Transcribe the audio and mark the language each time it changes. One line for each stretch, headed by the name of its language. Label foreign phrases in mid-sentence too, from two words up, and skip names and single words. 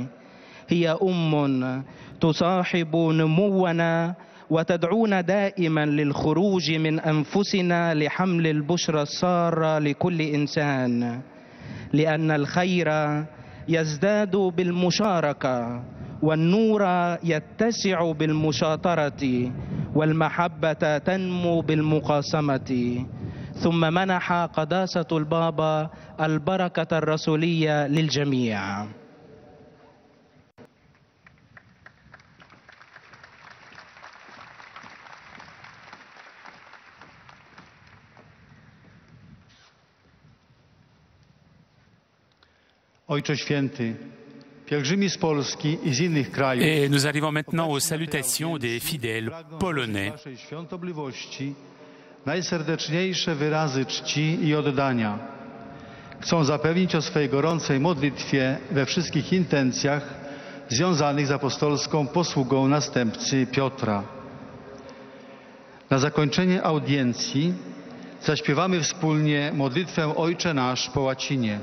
Arabic: هي تصاحب نمونا وتدعونا دائما للخروج من أنفسنا لحمل البشرى السارة لكل إنسان، لأن الخير يزداد بالمشاركة والنور يتسع بالمشاطرة والمحبة تنمو بالمقاسمة. ثم منح قداسة البابا البركة الرسولية للجميع.
Polish: Ojcze Święty, pielgrzymi z Polski i z innych krajów.
French: Et nous arrivons maintenant aux salutations des fidèles polonais.
Polish: Waszej świątobliwości najserdeczniejsze wyrazy czci i oddania. Chcą zapewnić o swej gorącej modlitwie we wszystkich intencjach związanych z apostolską posługą następcy Piotra. Na zakończenie audiencji zaśpiewamy wspólnie modlitwę Ojcze Nasz po łacinie.